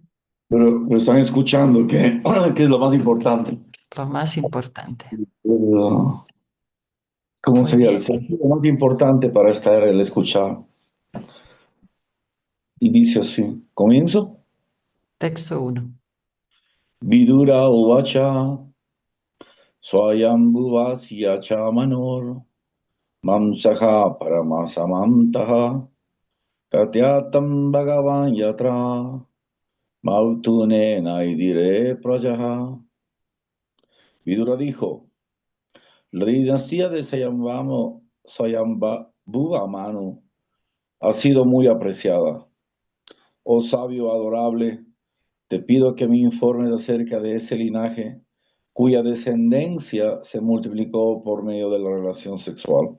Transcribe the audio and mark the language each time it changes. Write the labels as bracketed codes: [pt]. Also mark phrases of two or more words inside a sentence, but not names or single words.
[es] Pero están escuchando, que es lo más importante. lo más importante. El, ¿Cómo Muy sería? El bien. sentido más importante para estar el escuchar. Y dice así, comienzo. Texto uno. [sa] विदुर उवाच, स्वायम्भुवस्य च मनोर्, मंशः परमसमन्तः, कथ्यतां भगवन् यत्र, मैथुने नैधिरे प्रजाः. [es] Vidura dijo, la dinastía de Sayambhava Manu ha sido muy apreciada. Oh sabio adorable, te pido que me informes acerca de ese linaje cuya descendencia se multiplicó por medio de la relación sexual.